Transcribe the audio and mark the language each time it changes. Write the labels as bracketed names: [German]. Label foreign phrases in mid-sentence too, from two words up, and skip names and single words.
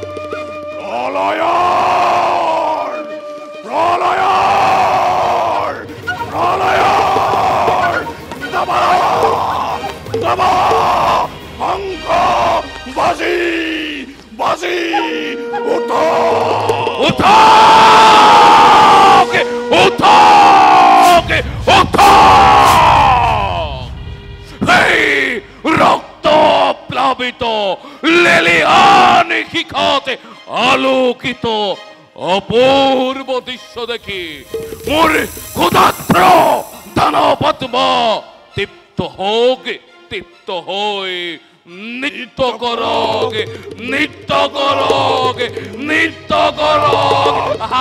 [Assamese] প্ৰলয়ৰ প্ৰলয়ৰ প্ৰলয়ৰ দাবা শংখ বাজি বাজি উঠক উঠক উঠক উঠক। এই রক্ত প্লাবিত লেলিহানি শিখাতে আলোকিত অপূর্ব দৃশ্য দেখি মোর ক্ষুধার্ত দানবাত্মা তৃপ্ত হই নৃত্য করগ নৃত্য করগ নৃত্য করগ।